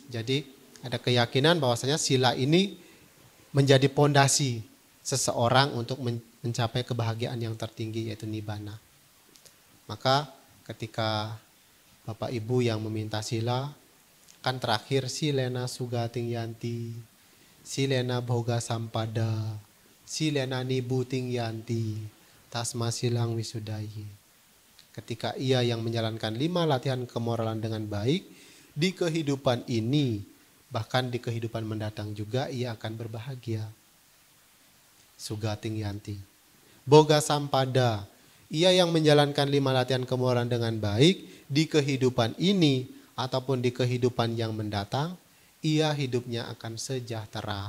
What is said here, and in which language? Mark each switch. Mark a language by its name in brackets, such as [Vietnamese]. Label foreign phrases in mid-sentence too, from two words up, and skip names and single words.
[Indonesian] Jadi ada keyakinan bahwasanya sila ini menjadi pondasi seseorang untuk mencapai kebahagiaan yang tertinggi, yaitu nibbana. Maka ketika Bapak Ibu yang meminta sila, kan terakhir [Pali] silena sugating yanti, silena bhoga sampada, silena nibuting yanti, tasma silang wisudayi. [Indonesian] Ketika ia yang menjalankan 5 latihan kemoralan dengan baik, di kehidupan ini, bahkan di kehidupan mendatang juga ia akan berbahagia. [Pali] Sugating yanti. Boga sampada, [Indonesian] ia yang menjalankan 5 latihan kemoralan dengan baik, di kehidupan ini ataupun di kehidupan yang mendatang, ia hidupnya akan sejahtera.